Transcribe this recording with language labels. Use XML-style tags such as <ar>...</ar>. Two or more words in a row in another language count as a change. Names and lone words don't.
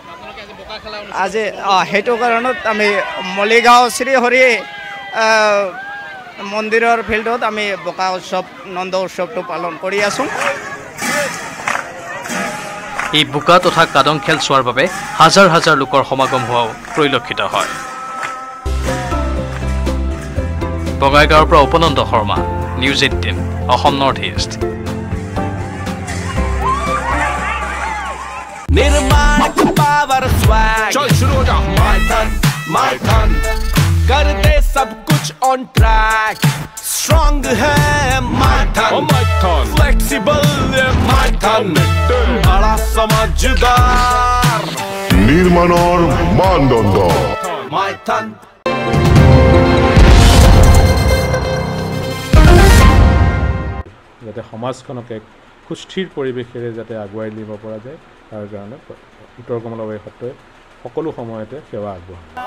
<as>আজি সেইটো কাৰণত আমি মলিগাঁও শ্ৰীহৰি মন্দিৰৰ ফিল্ডত আমি বোকা উৎসৱ নন্দ উৎসৱটো পালন কৰি আছোঁ। এই বোকা তথা কাদং খেল চোৱাৰ বাবে হাজাৰ হাজাৰ লোকৰ সমাগম হোৱাও পৰিলক্ষিত হয়। বঙাইগাঁৱৰ পৰা উপনন্দ শৰ্মা, নিউজ 18 অসম নৰ্থ ইষ্ট।</as> <hi>निर्माण का</hi> <en>power swag,</en> <hi>चल शुरू हो जा my ton कर दे सब कुछ</hi> <en>on track,</en> <hi>strong है my ton flexible है my ton बड़ा समझदार</hi> <as>নির্মাণৰ মানদণ্ড my ton। যাতে সমাজখনক এক সুস্থিৰ পৰিৱেশেৰে যাতে আগুৱাই নিব পৰা যায়, তাৰ কাৰণে উত্তৰ কমলাবাৰী সত্ৰই সকলো সময়তে সেৱা আগবঢ়ায়।</as>